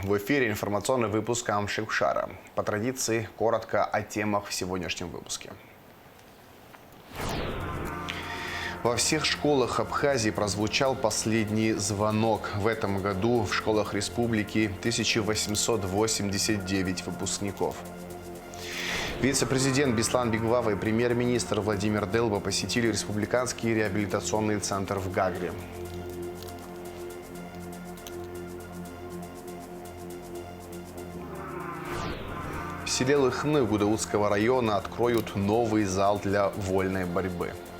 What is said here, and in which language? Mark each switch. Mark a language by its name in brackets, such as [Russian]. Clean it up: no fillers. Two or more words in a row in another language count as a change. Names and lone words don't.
[Russian] В эфире информационный выпуск Амшикшара. По традиции, коротко о темах в сегодняшнем выпуске. Во всех школах Абхазии прозвучал последний звонок. В этом году в школах республики 1889 выпускников. Вице-президент Беслан Бигвава и премьер-министр Владимир Делба посетили республиканский реабилитационный центр в Гагре. В селе Лыхны Гудаутского района откроют новый зал для вольной борьбы.